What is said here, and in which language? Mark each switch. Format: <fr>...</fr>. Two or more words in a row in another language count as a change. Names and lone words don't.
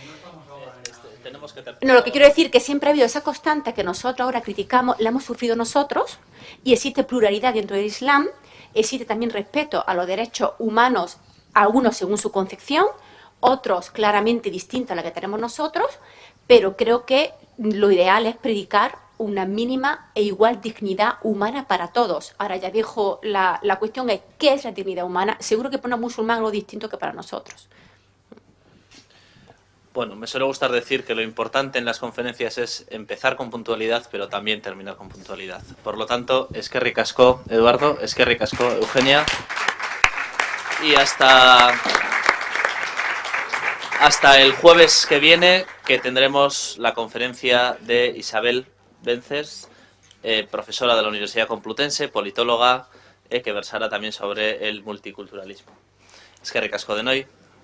<es>No, lo que quiero decir es que siempre ha habido esa constante que nosotros ahora criticamos, la hemos sufrido nosotros, y existe pluralidad dentro del Islam, existe también respeto a los derechos humanos, algunos según su concepción, otros claramente distintos a la que tenemos nosotros, pero creo que lo ideal es predicar una mínima e igual dignidad humana para todos. Ahora ya dejo la cuestión es ¿qué es la dignidad humana? Seguro que para un musulmán es algo distinto que para nosotros. Bueno, me suele gustar decir que lo importante en las conferencias es empezar con puntualidad, pero también terminar con puntualidad. Por lo tanto,</es> <eu>eskerrik asko, Eduardo, eskerrik asko, Eugenia.</eu> <es>Y hasta el jueves que viene, que tendremos la conferencia de Isabel Vences, profesora de la Universidad Complutense, politóloga, que versará también sobre el multiculturalismo.</es> <eu>Eskerrik asko denoi.</eu>